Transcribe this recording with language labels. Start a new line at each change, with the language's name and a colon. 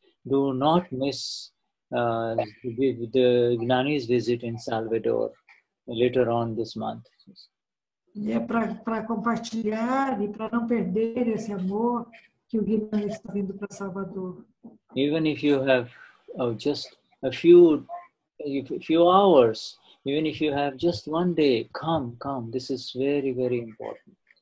English: Do not miss the Gnani's visit in Salvador later on this month.
Portuguese: E é para compartilhar e para não perder esse amor que o Gnani está vindo para Salvador.
English: Even if you have just a few hours, even if you have just one day, come. This is very, very important.